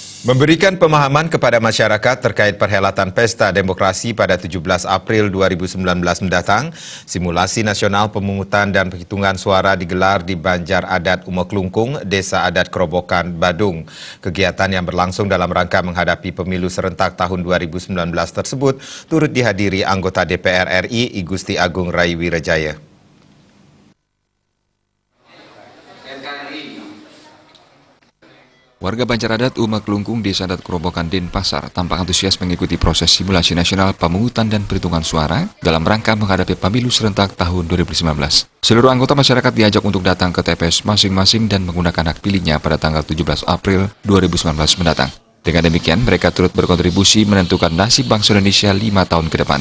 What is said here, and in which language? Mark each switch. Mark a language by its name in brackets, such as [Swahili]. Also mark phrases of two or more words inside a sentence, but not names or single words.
[Indonesian] Memberikan pemahaman kepada masyarakat terkait perhelatan Pesta Demokrasi pada 17 April 2019 mendatang, simulasi nasional pemungutan dan penghitungan suara digelar di Banjar Adat Umaklungkung, Desa Adat Kerobokan, Badung. Kegiatan yang berlangsung dalam rangka menghadapi pemilu serentak tahun 2019 tersebut turut dihadiri anggota DPR RI I Gusti Agung Rai Wirajaya. Warga Banjar Adat Umaklungkung, Desa Adat Kerobokan, Denpasar tampak antusias mengikuti proses simulasi nasional pemungutan dan perhitungan suara dalam rangka menghadapi pemilu serentak tahun 2019. Seluruh anggota masyarakat diajak untuk datang ke TPS masing-masing dan menggunakan hak pilihnya pada tanggal 17 April 2019 mendatang. Dengan demikian, mereka turut berkontribusi menentukan nasib bangsa Indonesia 5 tahun ke depan.